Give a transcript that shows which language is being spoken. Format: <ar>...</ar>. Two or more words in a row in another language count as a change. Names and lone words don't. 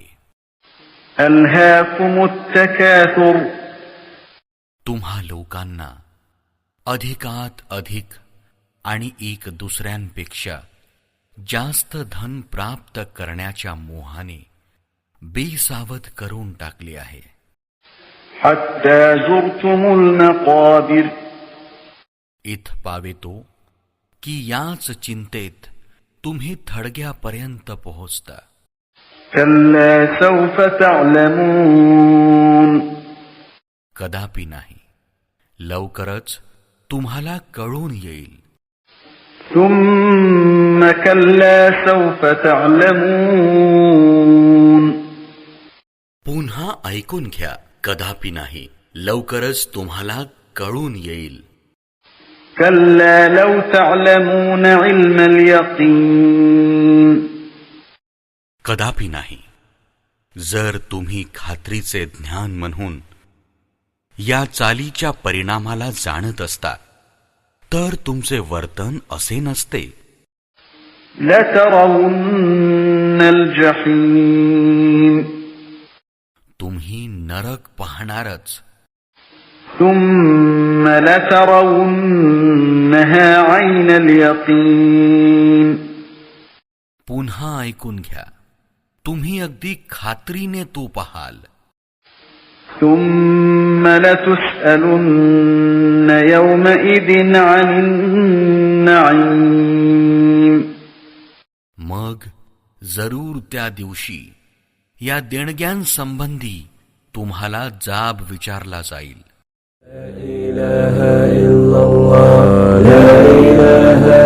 <ar>ألهاكم التكاثر.</ar> <mr>तुम्हा लोकांना अधिकात अधिक आणि एक दुसऱ्यांपेक्षा जास्त धन प्राप्त करण्याच्या मोहाने बेसावध करून टाकले आहे।</mr> <ar>حتى زرتم المقابر.</ar> <mr>इथपावेतो की याच चिंतेत तुम्ही थडग्यापर्यंत पोहोचता।</mr> <ar>كلا سوف تعلمون.</ar> <mr>कदापि नाही, लवकरच तुम्हाला कळून येईल।</mr> <ar>ثم كلا سوف تعلمون।</ar> <mr>पुन्हा ऐकून घ्या, कदापि नाही, लवकरच तुम्हाला कळून येईल।</mr> <ar>كلا لو تعلمون علم اليقين।</ar> <mr>कदापि नाही, जर तुम्ही खात्रीचे ज्ञान म्हणून या चालीच्या परिणामाला जाणत असता तर तुमचे वर्तन असे नसते।</mr> <ar>لترون الجحيم।</ar> <mr>तुम्ही नरक पाहणारच।</mr> <ar>ثم لترونها عين اليقين।</ar> <mr>पुन्हा ऐकून घ्या, तुम्ही अगदी खात्रीने तो पाहाल।</mr> <ar>ثم لتسألن يومئذ عن النعيم।</ar> <mr>मग जरूर त्या दिवशी या देणग्यांसंबंधी तुम्हाला जाब विचारला जाईल।</mr> <ar>لا إله إلا الله لا إله</ar>